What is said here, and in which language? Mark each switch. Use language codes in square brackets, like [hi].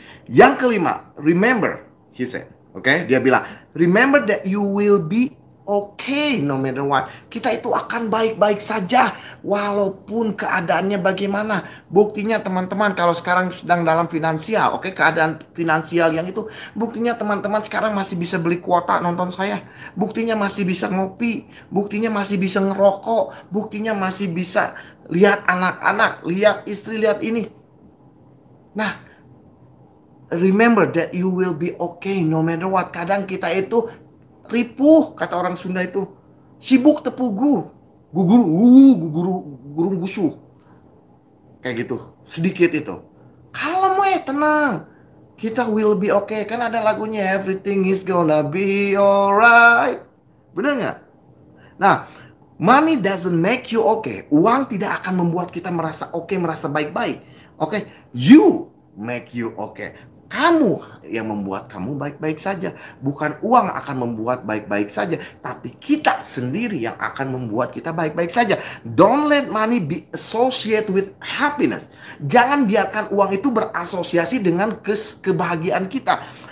[id] Yang kelima, [en] remember, he said. Oke? [id] Dia bilang, [en] remember that you will be okay no matter what. [id] Kita itu akan baik-baik saja walaupun keadaannya bagaimana. Buktinya teman-teman kalau sekarang sedang dalam finansial, oke, keadaan finansial yang itu, buktinya teman-teman sekarang masih bisa beli kuota nonton saya. Buktinya masih bisa ngopi, buktinya masih bisa ngerokok, buktinya masih bisa lihat anak-anak, lihat istri, lihat ini. [en] Nah, remember that you will be okay no matter what. [id] Kadang kita itu ripuh, kata orang Sunda itu. Sibuk tepugu. Guguru, gurung gusuh. Kayak gitu. Sedikit itu. Kalem tenang. Kita [en] will be okay. [id] Kan ada lagunya, [en] everything is gonna be alright. [id] Bener nggak? [en] Nah, money doesn't make you okay. [id] Uang tidak akan membuat kita merasa oke, merasa baik-baik. Oke, [en] you make you okay. [id] Kamu yang membuat kamu baik-baik saja. Bukan uang akan membuat baik-baik saja, tapi kita sendiri yang akan membuat kita baik-baik saja. [en] Don't let money be associated with happiness. [id] Jangan biarkan uang itu berasosiasi dengan kebahagiaan kita.